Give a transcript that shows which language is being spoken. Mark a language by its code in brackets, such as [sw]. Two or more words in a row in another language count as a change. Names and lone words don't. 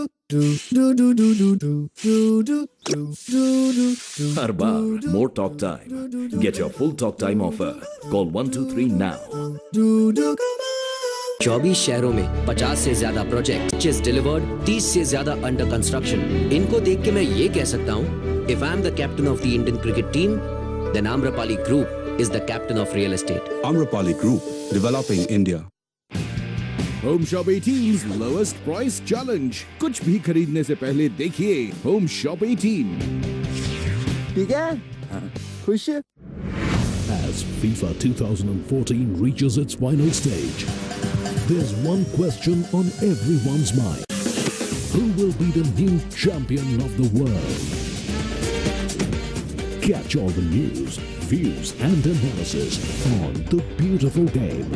[hi] हर बार [en] more talk time. Get your full talk time offer. Call 123 now. [hi] 24 शहरों में 50 से ज्यादा प्रोजेक्ट, 25 डिलीवर्ड, 30 से ज्यादा [en] under construction. [hi] इनको देख के मैं ये कह सकता हूँ, [en] if I am the captain of the Indian cricket team, then Amrapali Group is the captain of real estate. Amrapali Group, developing India. होम शॉप 18's lowest price challenge. [hi] कुछ भी खरीदने से पहले देखिए होम शॉप 18. ठीक है? खुश? [en] As FIFA 2014 reaches its final stage, there's one question on everyone's mind. Who will be the new champion of the world? Catch all the news, views and analysis on The Beautiful Game.